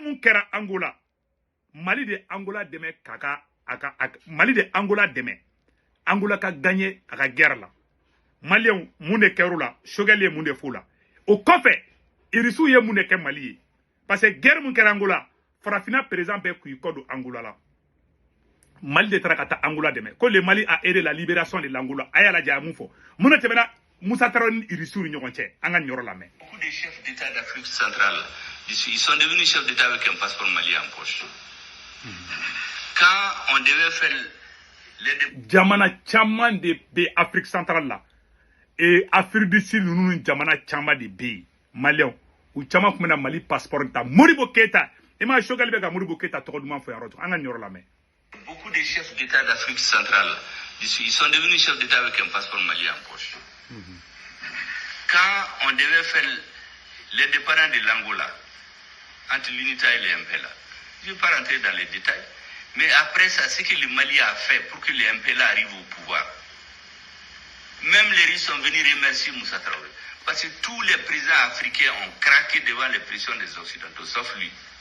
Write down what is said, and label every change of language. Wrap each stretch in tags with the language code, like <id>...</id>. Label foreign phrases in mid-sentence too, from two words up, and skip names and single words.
<bm>mun kɛra Angola Mali de Angola dɛmɛ Mali de Angola dɛmɛ Angola ka gagné a ka guerre la Maliens mun de kɛr'u la Choguel ye mun de f'u la o kɔfɛ Irisiw ye mun de kɛ Mali ye parce que guerre mun kɛra Angola farafina président bɛɛ k'i kɔ don Angola la Mali de taara ka taa Angola dɛmɛ ko</bm> <fr>le Mali a aidé la libération de l'Angola</fr> <bm>a y'a lajɛ a mun fɔ mun de tɛmɛna Moussa Traoré ni Irisiw ni ɲɔgɔn cɛ an ka nin yɔrɔ lamɛn.</bm> <fr>Beaucoup de chefs d'État d'Afrique centrale ils sont devenus chefs d'État avec un passeport malien en poche. Quand on devait faire les</fr> <bm>jamana caman de bɛ Afrique centrale la Afrique du Sud ninnu ni jamana caman de bɛ yen Maliens u caman tun bɛ na Mali passeport ta Modibo Keita i m'a ye Choguel bɛ ka Modibo Keita tɔgɔ duman fɔ yɔrɔ an ka nin yɔrɔ lamɛn.</bm> <fr>Beaucoup de chefs d'État d'Afrique centrale ils sont devenus chefs d'État avec un passeport malien en poche. Quand on devait faire les départs de l'Angola entre l'UNITA et les MPLA, je ne vais pas rentrer dans les détails, mais après ça, ce que le Mali a fait pour que les MPLA arrivent au pouvoir, même les Russes sont venus remercier Moussa Traoré, parce que tous les présidents africains ont craqué devant les pressions des Occidentaux, sauf lui.</fr>